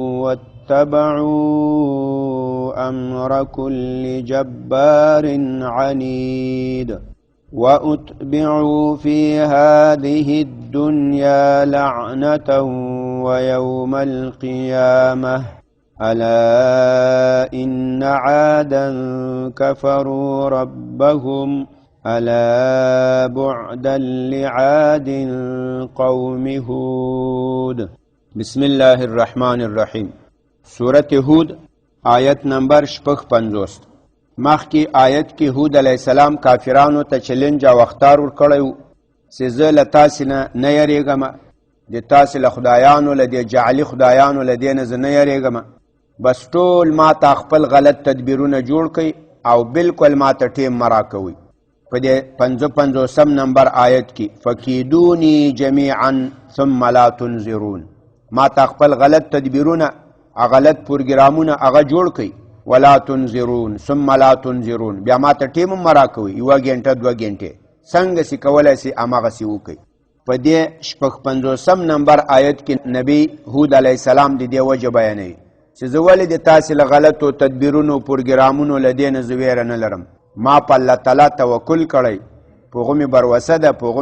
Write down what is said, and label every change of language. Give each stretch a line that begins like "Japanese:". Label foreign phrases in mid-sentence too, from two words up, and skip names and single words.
Arabic: واتبعوا أمر كل جبار عنيد وأتبعوا في هذه الدنيا لعنة ويوم القيامة ألا إن عادا كفروا ربهم ألا بعدا لعاد قوم هود بسم الله الرحمن الرحیم سورة هود
Pashto: آیت نمبر 55 مخکی آیت کی هود
Arabic: علیہ السلام
Pashto: کافرانو ته چیلنج او اختار ورکړیو چې زه له تاسې نه یریږم د تاسې له خدایانو له دې جعلي خدایانو له دې نه زه نه یریږم بس ټول ما ته خپل غلط تدبیرونه جوړ کړئ او بالکل ما ته ټیم مه راکوئ په دې 55 نمبر آیت کې
Arabic: فکیدونی جمیعا ثم لا تنظرون
Pashto: ما ته خپل غلط تدبیرونه غلط پروګرامونه هغه جوړ کړئ
Arabic: ولا تنظرون ثم لا تنظرون
Pashto: بیا ما ته ټیم مه راکوئ 1 غنټه 2 غنټې څنګه چې کولی سي هماغسې وکړئ په دې 55 نمبر آیت کې نبی هود
Arabic: علیه السلام
Pashto: د دې وجه بیانوي چې زه ولې د تاسې له غلطو تدبیرونو پروګرامونو له دې نه زه ویره نه لرم ما په الله تعالی توکل کړی په هغه مې بروسه ده په هغه